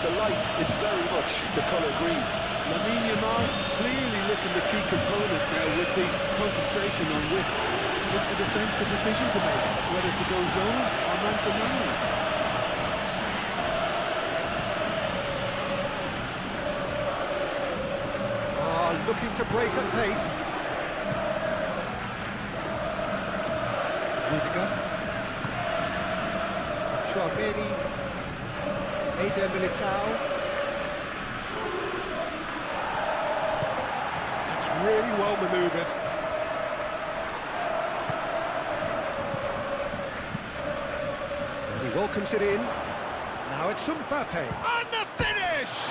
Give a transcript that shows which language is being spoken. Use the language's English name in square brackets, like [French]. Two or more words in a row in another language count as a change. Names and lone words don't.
[English] The light is very much the colour green. Lamine Yamal clearly looking the key component now with the concentration on width. Gives the defence a decision to make, whether to go zone or man-to-man. Looking to break at pace. Rudiger. Chouameni. Eder Militao. That's really well manoeuvred. And he welcomes it in. Now it's Mbappe. And the finish!